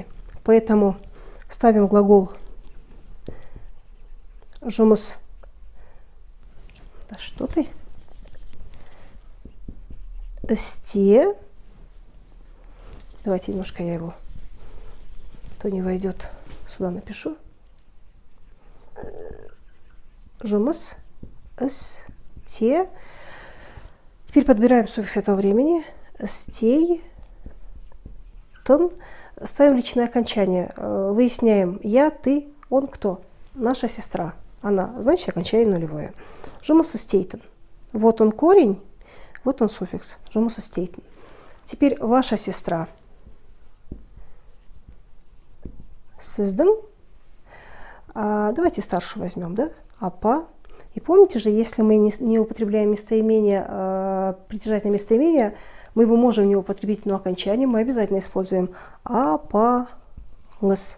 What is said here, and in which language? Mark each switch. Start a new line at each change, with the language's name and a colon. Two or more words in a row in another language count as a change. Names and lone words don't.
Russian: Поэтому ставим глагол жұмыс. Да что ты? Істе. Давайте немножко я его, то не войдет, сюда напишу.
Kazakh: Жұмыс, істе.
Russian: Теперь подбираем суффикс этого времени.
Kazakh: Істей, тын.
Russian: Ставим личное окончание. Выясняем я, ты, он, кто. Наша сестра. Она, значит, окончание нулевое.
Kazakh: Жұмыс істейтін.
Russian: Вот он корень, вот он суффикс.
Kazakh: Жұмыс істейтін.
Russian: Теперь ваша сестра. Сіздің. Давайте старшую возьмем, да?
Kazakh: Апа.
Russian: И помните же, если мы не употребляем местоимение, притяжательное местоимение, мы его можем не употребить, но окончание мы обязательно используем апаңыз.